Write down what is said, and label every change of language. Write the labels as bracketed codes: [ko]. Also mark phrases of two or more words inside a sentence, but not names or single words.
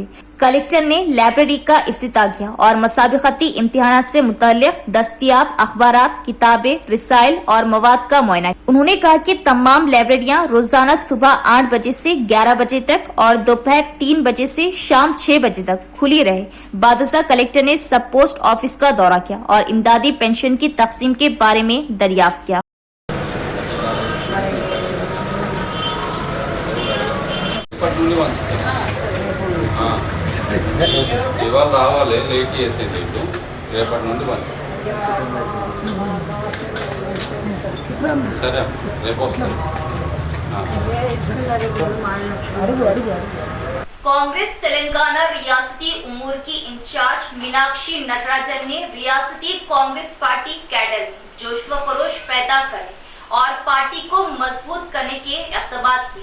[ur] کلکٹر نے لائبریری کا افتتاح کیا اور مسابقتی امتحانات سے متعلق دستیاب اخبارات، کتابیں، رسائل اور مواد کا معائنہ کیا۔ انہوں نے کہا کہ تمام لائبریریاں روزانہ صبح 8 بجے سے 11 بجے تک اور دوپہر 3 بجے سے شام 6 بجے تک کھلی رہے۔ بعد ازاں کلکٹر نے سب پوسٹ آفس کا دورہ کیا اور امدادی پینشن کی تقسیم کے بارے میں دریافت کیا۔ [te] ఇవాళ రావాలి, లేట్ చేసేది రేపటి నుండి బంద్. సరే రేపు వస్తాను. [ur] کانگریس تلنگانہ ریاستی امور کی انچارج میناکشی نٹراجن نے ریاستی کانگریس [en] party cadre [ur] میں جوش و خروش پیدا کرنے اور پارٹی کو مضبوط کرنے کے اقدام کیے.